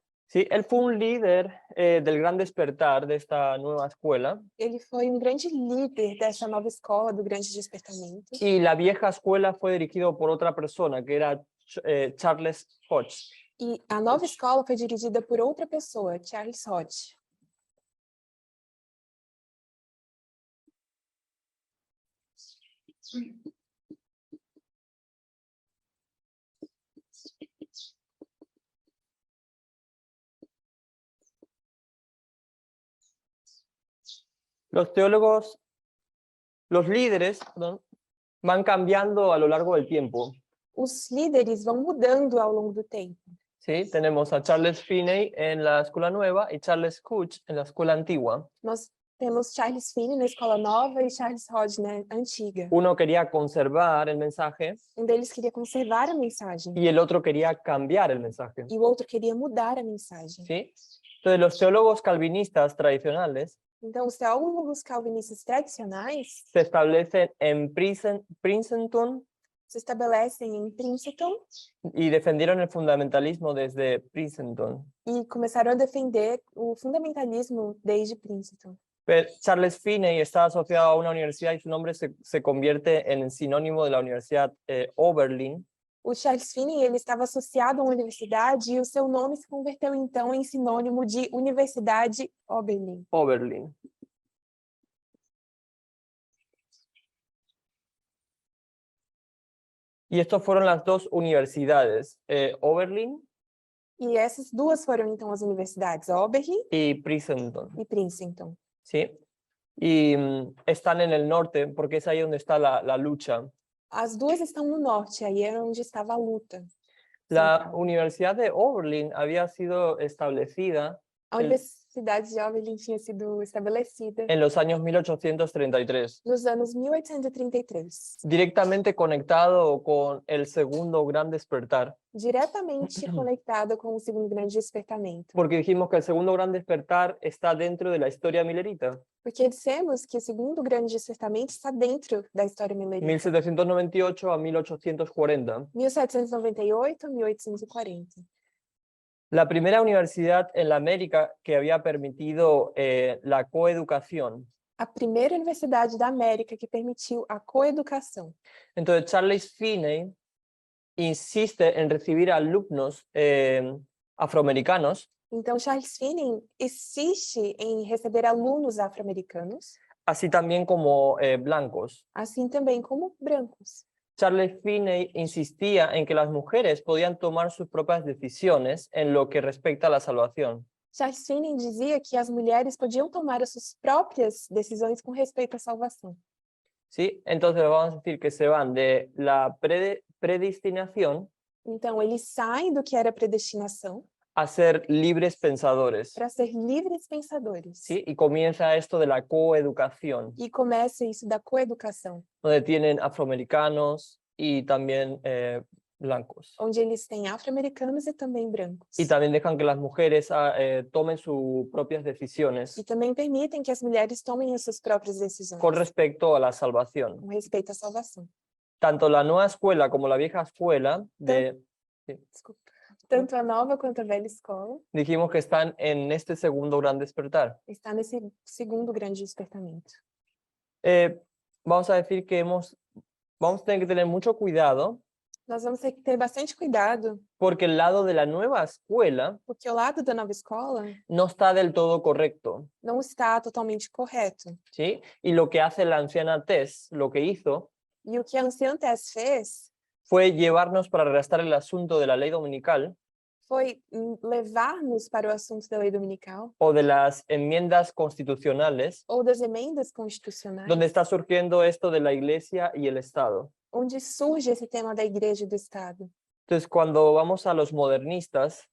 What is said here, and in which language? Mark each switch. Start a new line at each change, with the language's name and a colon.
Spanish: Sí, él fue un líder del gran despertar de esta nueva escuela,
Portuguese: Ele foi um grande líder dessa nova escola, do grande despertamento.
Spanish: y la vieja escuela fue dirigido por otra persona que era Charles Hodge.
Portuguese: E a nova escola foi dirigida por outra pessoa, Charles Hodge.
Spanish: Los teólogos, los líderes, perdón, van cambiando a lo largo del tiempo.
Portuguese: Os líderes vão mudando ao longo do tempo.
Spanish: ¿Sí? Tenemos a Charles Finney en la escuela nueva y Charles Hodge en la escuela antigua.
Portuguese: Nós temos Charles Finney na escola nova e Charles Hodge na antiga.
Spanish: Uno quería conservar el mensaje
Portuguese: Um deles queria conservar a mensagem
Spanish: y el otro quería cambiar el mensaje.
Portuguese: e o outro queria mudar a mensagem.
Spanish: ¿Sí? Entonces los teólogos calvinistas tradicionales
Portuguese: Então, os teólogos calvinistas tradicionais
Spanish: se establecen en Princeton
Portuguese: se estabelecem em Princeton
Spanish: y defendieron el fundamentalismo desde Princeton.
Portuguese: e começaram a defender o fundamentalismo desde Princeton.
Spanish: Pero Charles Finney está asociado a una universidad y su nombre se convierte en el sinónimo de la Universidad Oberlin.
Portuguese: O Charles Finney ele estava associado a uma universidade e o seu nome se converteu então em sinônimo de Universidade Oberlin. Oberlin.
Spanish: Y estas fueron las dos universidades, Oberlin
Portuguese: E essas duas foram então as universidades, Oberlin
Spanish: y Princeton,
Portuguese: e Princeton.
Spanish: ¿sí? Y están en el norte porque es ahí donde está la lucha.
Portuguese: As duas estão no norte, aí era onde estava a luta.
Spanish: La central. Universidad de Oberlin había sido establecida
Portuguese: A Universidade de Oberlin tinha sido estabelecida
Spanish: en los años 1833,
Portuguese: nos anos 1833,
Spanish: directamente conectado con el segundo gran despertar,
Portuguese: diretamente conectada com o segundo grande despertamento.
Spanish: porque dijimos que el segundo gran despertar está dentro de la historia millerita,
Portuguese: Porque dissemos que o segundo grande despertamento está dentro da história milerita. 1798 a 1840. 1798 a 1840.
Spanish: La primera universidad en la América que había permitido la coeducación.
Portuguese: A primeira universidade da América que permitiu a coeducação.
Spanish: Entonces Charles Finney insiste en recibir alumnos afroamericanos,
Portuguese: Então, Charles Finney insiste em receber alunos afro-americanos,
Spanish: así también como blancos.
Portuguese: assim também como brancos.
Spanish: Charles Finney insistía en que las mujeres podían tomar sus propias decisiones en lo que respecta a la salvación.
Portuguese: Charles Finney dizia que as mulheres podiam tomar as suas próprias decisões com respeito à salvação.
Spanish: ¿Sí? Entonces vamos a decir que se van de la predestinación
Portuguese: Então, eles saem do que era predestinação
Spanish: a ser libres pensadores.
Portuguese: para ser livres pensadores.
Spanish: ¿Sí? Y comienza esto de la coeducación,
Portuguese: E começa isso da coeducação,
Spanish: donde tienen afroamericanos y también blancos.
Portuguese: onde eles têm afro-americanos e também brancos.
Spanish: Y también dejan que las mujeres tomen sus propias decisiones
Portuguese: E também permitem que as mulheres tomem as suas próprias decisões
Spanish: con respecto a la salvación.
Portuguese: com respeito à salvação.
Spanish: Tanto la nueva escuela como la vieja escuela
Portuguese: Desculpa. Tanto a nova quanto a velha escola
Spanish: dijimos que están en este segundo gran despertar.
Portuguese: está nesse segundo grande despertamento.
Spanish: Vamos a decir que vamos a tener que tener mucho cuidado
Portuguese: Nós vamos ter que ter bastante cuidado,
Spanish: porque el lado de la nueva escuela
Portuguese: porque o lado da nova escola
Spanish: no está del todo correcto,
Portuguese: não está totalmente correto.
Spanish: ¿sí? Y lo que hace la anciana Tess, lo que hizo,
Portuguese: E o que a anciã Tess fez
Spanish: fue llevarnos para arrastrar el asunto de la ley dominical
Portuguese: foi levar-nos para o assunto da lei dominical
Spanish: o de las enmiendas constitucionales,
Portuguese: ou das emendas constitucionais,
Spanish: donde está surgiendo esto de la iglesia y el Estado.
Portuguese: onde surge esse tema da igreja e do Estado.
Spanish: Entonces, cuando vamos a los modernistas,